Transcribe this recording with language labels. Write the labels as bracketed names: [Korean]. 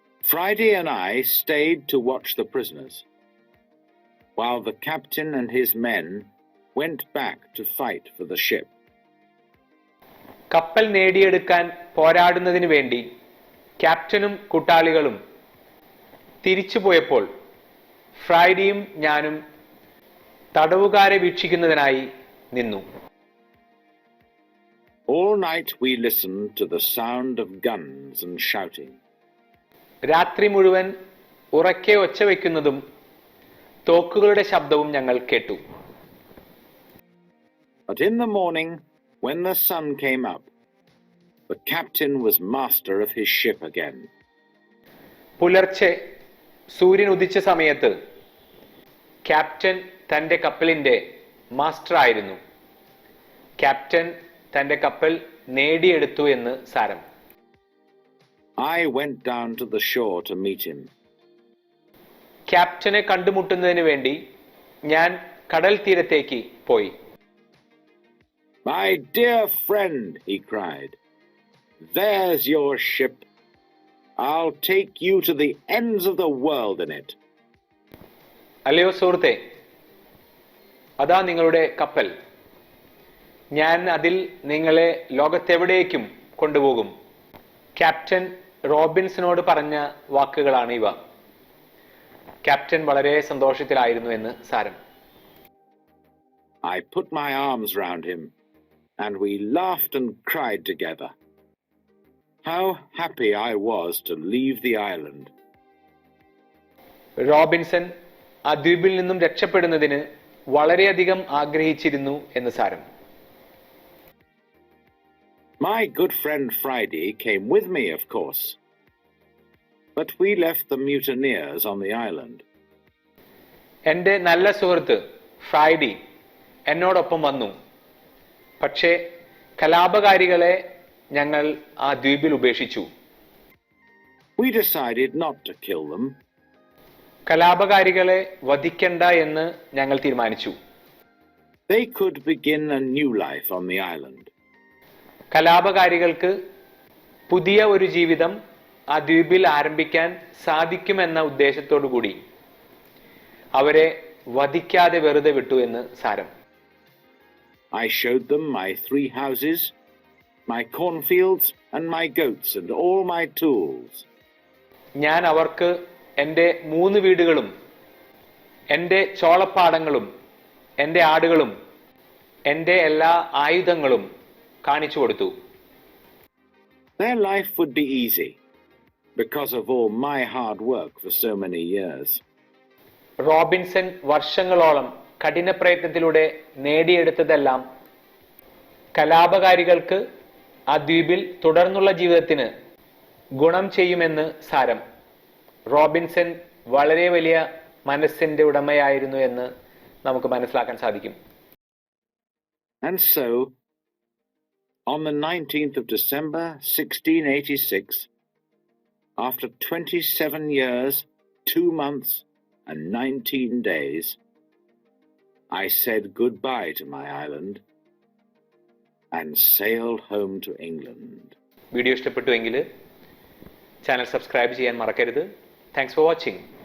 [English] Friday and I stayed to watch the prisoners, while the captain and his men went back to fight for the ship. [Malayalam] കപ്പൽ നേടിയെടുക്കാൻ പോരാടുന്നതിന് വേണ്ടി ക്യാപ്റ്റനും കൂട്ടാളികളും തിരിച്ചുപോയപ്പോൾ ഫ്രൈഡിയും ഞാനും തടവുകാരെ വീക്ഷിക്കുന്നതിനായി നിന്നു. [English] All night we listened to the sound of guns and shouting. [Malayalam] രാത്രി മുഴുവൻ ഉറക്കെ ഒച്ച വയ്ക്കുന്നതും തോക്കുകളുടെ ശബ്ദവും ഞങ്ങൾ കേട്ടു. [English] But in the morning, when the sun came up, the captain was master of his ship again. [Malayalam] പുലർച്ചെ സൂര്യൻ ഉദിച്ച സമയത്ത് ക്യാപ്റ്റൻ തന്റെ കപ്പലിന്റെ മാസ്റ്റർ ആയിരുന്നു. ക്യാപ്റ്റൻ തന്റെ കപ്പൽ നേടിയെടുത്തു എന്ന് സാരം. [English] I went down to the shore to meet him. [Malayalam] ക്യാപ്റ്റനെ കണ്ടുമുട്ടുന്നതിന് വേണ്ടി ഞാൻ കടൽ തീരത്തേക്ക് പോയി. [English] "My dear friend," he cried, "there's your ship. I'll take you to the ends of the world in it." [Malayalam] അല്ലയോ സുഹൃത്തെ, അതാ നിങ്ങളുടെ കപ്പൽ. ഞാൻ അതിൽ നിങ്ങളെ ലോകത്തെവിടേക്കും കൊണ്ടുപോകും. ക്യാപ്റ്റൻ റോബിൻസനോട് പറഞ്ഞ വാക്കുകളാണ് ഇവ. ക്യാപ്റ്റൻ വളരെ സന്തോഷത്തിലായിരുന്നു എന്ന് സാരം. [English] I put my arms round him, and we laughed and cried together. How happy I was to leave the island. [Malayalam] Robinson ആ ദ്വീപിൽ നിന്നും രക്ഷപ്പെടുന്നതിന് വളരെയധികം ആഗ്രഹിച്ചിരുന്നു എന്ന് സാരം. [English] My good friend Friday came with me, of course, but we left the mutineers on the island. [Malayalam] എൻ്റെ നല്ല സുഹൃത്ത് ഫ്രൈഡി എന്നോടൊപ്പം വന്നു. പക്ഷേ കലാപകാരികളെ ഞങ്ങൾ ആ ദ്വീപിൽ ഉപേക്ഷിച്ചു. [English] We decided not to kill them. [Malayalam] കലാപകാരികളെ വധിക്കണ്ട എന്ന് ഞങ്ങൾ തീരുമാനിച്ചു. [English] They could begin a new life on the island. [Malayalam] കലാപകാരികൾക്ക് പുതിയ ഒരു ജീവിതം ആ ദ്വീപിൽ ആരംഭിക്കാൻ സാധിക്കുമെന്ന ഉദ്ദേശത്തോടു കൂടി അവരെ വധിക്കാതെ വെറുതെ വിട്ടു എന്ന് സാരം. [English] I showed them my 3 houses, my cornfields, and my goats, and all my tools. [Malayalam] ഞാൻ അവർക്ക് എൻ്റെ 3 വീടുകളും എൻ്റെ ചോളപ്പാടങ്ങളും എൻ്റെ ആടുകളും എൻ്റെ എല്ലാ ആയുധങ്ങളും കാണിച്ചു കൊടുത്തു. [English] Their life would be easy because of all my hard work for so many years. [Malayalam] Robinson വർഷങ്ങളോളം കഠിന പ്രയത്നത്തിലൂടെ നേടിയെടുത്തതെല്ലാം കലാപകാരികൾക്ക് ആ ദ്വീപിൽ തുടർന്നുള്ള ജീവിതത്തിന് ഗുണം ചെയ്യുമെന്ന് സാരം. റോബിൻസൺ വളരെ വലിയ മനസ്സിന്റെ ഉടമയായിരുന്നു എന്ന് നമുക്ക് മനസ്സിലാക്കാൻ സാധിക്കും. [English] And so, on the 19th of December 1686, after 27 years, 2 months, and 19 days, I said goodbye to my island and sailed home to England. [Malayalam] Video ഇഷ്ടപ്പെട്ടുവെങ്കിൽ ചാനൽ സബ്സ്ക്രൈബ് ചെയ്യാൻ മറക്കരുത്. [English] Thanks for watching.